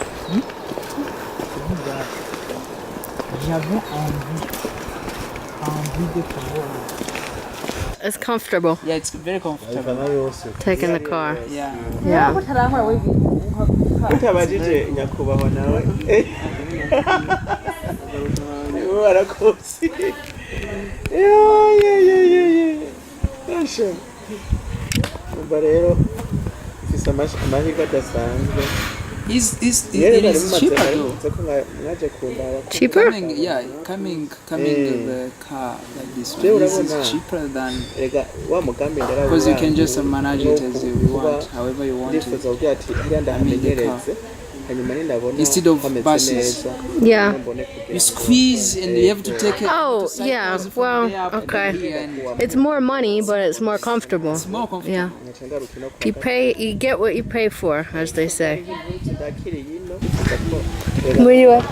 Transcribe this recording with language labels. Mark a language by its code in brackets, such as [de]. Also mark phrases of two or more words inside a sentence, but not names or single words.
[fr] J'avais envie de pouvoir. [en] It's comfortable Yeah, it's very comfortable. [rn] Ayifana yose. [en] taking the car. Yeah. Yeah. [rn] Utabajije nyakubahwa nawe. Niwe warakoze. Asha. Umva rero ufise amahirwe adasanzwe. [en] It is cheaper though. [rn] Mwaje kundaba. [en] Cheaper? Coming the car like this one. This is cheaper than [rn] Ega wa mugambi ndara. [en] because you can just manage it as you want, however you want [rn] Ndifuza [en] it. [rn] kugira ati hariya ndahamenyereze. Hanyuma ndabona [en] Instead of [rn] hameze [en] buses. [rn] neza. [en] Yeah. You squeeze and you have to take it. Oh, to yeah. cycles from Well, there up and okay. here and It's more money, but it's more comfortable. it's more comfortable. Yeah. [rn] Ngaca ngarukina [en] You get what you pay for, as they say. [rn] ndakiri yino. [en] Where you at?